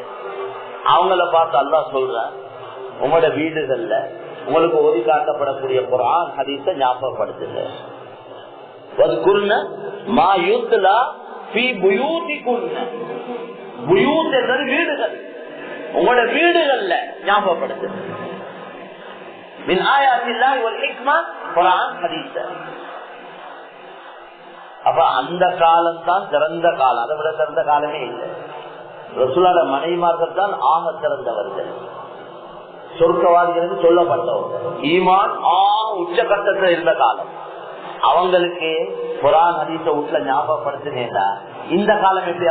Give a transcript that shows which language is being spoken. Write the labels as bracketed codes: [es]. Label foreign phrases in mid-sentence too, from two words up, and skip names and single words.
[ta] அவங்கள பார்த்து அல்லாஹ் சொல்றார், உங்களோட வீடுகள்ல உங்களுக்கு ஓதி காட்டப்படக்கூடிய குர்ஆன் ஹதீஸை ஞாபகப்படுத்துங்க. [ar] واذكرن ما يتلى في بيوتكن. [ta] புயூத் என்பது வீடுகள், உங்களோட வீடுகள்ல ஞாபகப்படுத்துங்க. [ar] من آيات الله والحكمة قرآن حديث. [ta] அப்ப அந்த காலம் தான் சிறந்த காலம், அதை விட சிறந்த காலமே இல்லை. ரசூலுல்லாஹ் மனைவிமார்கள் தான் ஆக சிறந்தவர்கள், சொர்க்கவாதிகள் சொல்லப்பட்டவர்கள். ஈமான் உச்சகட்டத்தில் இருந்த காலம். அவங்களுக்கு குர்ஆன் ஹதீஸ வீட்டுல ஞாபகப்படுத்தினேன்னா இந்த காலம் எப்படி?